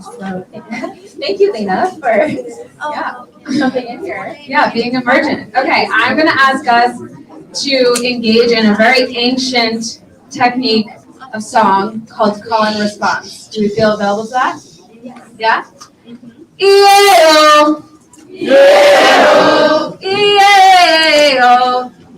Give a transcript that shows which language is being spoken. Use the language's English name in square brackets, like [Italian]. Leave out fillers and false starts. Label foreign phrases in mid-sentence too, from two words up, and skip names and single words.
[English] So thank you, Lena, for jumping in here. Yeah, being emergent. Okay, I'm going to ask us to engage in a very ancient technique of song called call and response. Do we feel available to that? Yeah? E-A-O. E-A-O. E-A-O.